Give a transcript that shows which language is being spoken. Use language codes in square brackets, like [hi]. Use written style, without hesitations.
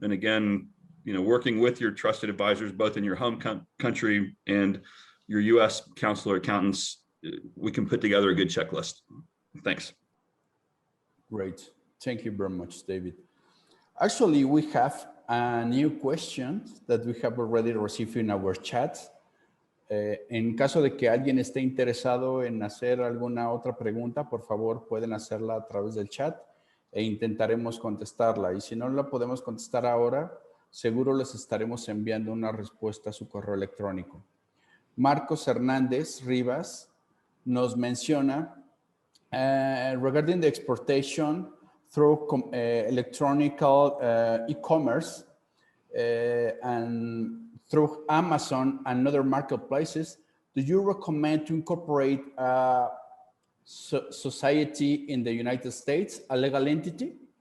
[en] And again, you know, working with your trusted advisors, both in your home country and your US counselor accountants, we can put together a good checklist. Thanks. Great. Thank you very much, David. Actually, we have a new question that we have already received in our chat. [es] En caso de que alguien esté interesado en hacer alguna otra pregunta, por favor, pueden hacerla a través del chat e intentaremos contestarla. Y si no la podemos contestar ahora, seguro les estaremos enviando una respuesta a su correo electrónico. [en] Marcos Hernández Rivas [es] nos menciona, [en] regarding the exportation through electronic e-commerce and through Amazon and other marketplaces, do you recommend to incorporate a society in the United States, a legal entity?